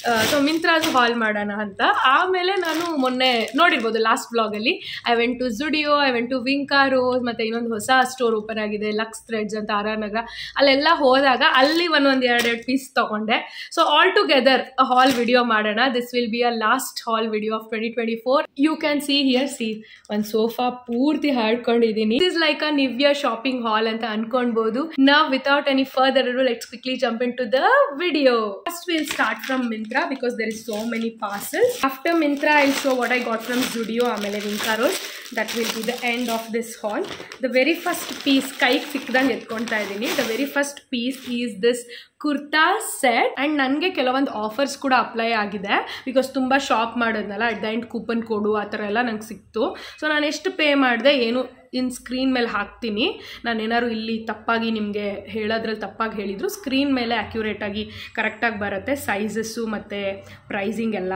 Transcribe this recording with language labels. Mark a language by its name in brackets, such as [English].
[Kannada] So Myntra ಅದು ಹಾಲ್ ಮಾಡೋಣ ಅಂತ. ಆಮೇಲೆ ನಾನು ಮೊನ್ನೆ ನೋಡಿರ್ಬೋದು ಲಾಸ್ಟ್ ವ್ಲಾಗಲ್ಲಿ [English] I went to Zudio, I went to Vincaros, [Kannada] ಮತ್ತು ಇನ್ನೊಂದು ಹೊಸ ಸ್ಟೋರ್ ಓಪನ್ ಆಗಿದೆ ಲಕ್ಸ್ ಥ್ರೆಡ್ಸ್ ಅಂತ ಆರ್ ಆರ್ ನಗರ. ಅಲ್ಲೆಲ್ಲ ಹೋದಾಗ ಅಲ್ಲಿ ಒಂದೊಂದು ಎರಡು ಪೀಸ್ ತೊಗೊಂಡೆ. ಸೊ [English] all together [Kannada] ಹಾಲ್ ವಿಡಿಯೋ ಮಾಡೋಣ. [English] This will be a last haul video of 2024. You can see here, see [Kannada] ಒಂದು ಸೋಫಾ ಪೂರ್ತಿ ಹಾಡ್ಕೊಂಡಿದ್ದೀನಿ. [English] it is like a ನಿವ್ಯ shopping haul [Kannada] ಅಂತ ಅನ್ಕೊಳ್ಬೋದು. [English] ನಾವ್ without any further ado, let's quickly jump into the video. First we'll start from Myntra because there is so many parcels. After Myntra I'll show what I got from Zudio amele Vincaros. That will be the end of this haul. The very first piece [Kannada] ಕೈಗೆ ಸಿಕ್ಕದಂಗೆ ಎತ್ಕೊಳ್ತಾ ಇದ್ದೀನಿ. [English] The very first piece is this kurta set. [Kannada] And ನನಗೆ ಕೆಲವೊಂದು offers ಕೂಡ apply ಆಗಿದೆ, because ತುಂಬ shop ಮಾಡೋದ್ನಲ್ಲ, [English] at the end [Kannada] coupon ಕೋಡು ಆ ಥರ ಎಲ್ಲ ನಂಗೆ ಸಿಕ್ತು. ಸೊ ನಾನು ಎಷ್ಟು ಪೇ ಮಾಡಿದೆ ಏನು ಸ್ಕ್ರೀನ್ ಮೇಲೆ ಹಾಕ್ತೀನಿ. ನಾನೇನಾದ್ರು ಇಲ್ಲಿ ತಪ್ಪಾಗಿ ನಿಮಗೆ ಹೇಳೋದ್ರಲ್ಲಿ ತಪ್ಪಾಗಿ ಹೇಳಿದ್ರು ಸ್ಕ್ರೀನ್ ಮೇಲೆ ಅಕ್ಯುರೇಟಾಗಿ ಕರೆಕ್ಟಾಗಿ ಬರುತ್ತೆ ಸೈಜಸ್ಸು ಮತ್ತು ಪ್ರೈಸಿಂಗ್ ಎಲ್ಲ.